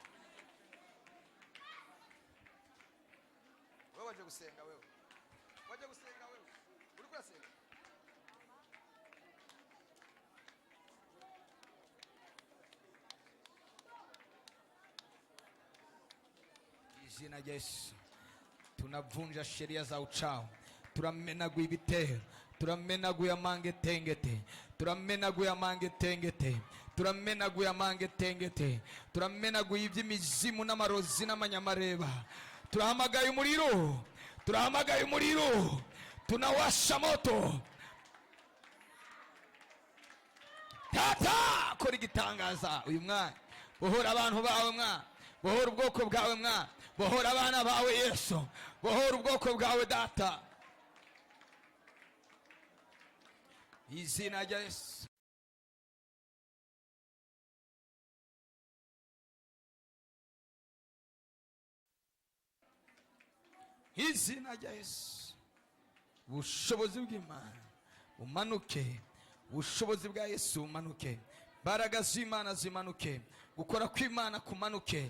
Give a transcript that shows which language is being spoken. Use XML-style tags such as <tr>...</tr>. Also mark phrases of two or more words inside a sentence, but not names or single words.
<rn>wewe waje gusenga, wewe waje gusenga, wewe uri kusenga. izina rya Yesu</rn> <sw>tunavunja sheria za uchawi,</sw> <rn>turamenaguye ibitero, turamenaguye amangetengete, turamenaguye amangetengete, turamenaguye amangetengete, turamenaguye iby'imizimu n'amarozi n'amanyamareba. Turahamagaye umuriro, turahamagaye umuriro,</rn> <sw>tunawasha moto.</sw> <rn>Tata kora igitangaza uyu mwana, bohora abantu bawe mwana, bohora ubwoko bwawe mwana, bohora abana bawe Yesu, bohora ubwoko bwawe data, izina rya Yesu. Izina rya Yesu, ubushobozi bw'Imana umanuke, ubushobozi bwa Yesu umanuke, imbaraga z'Imana zimanuke, gukora kw'Imana kumanuke.</rn>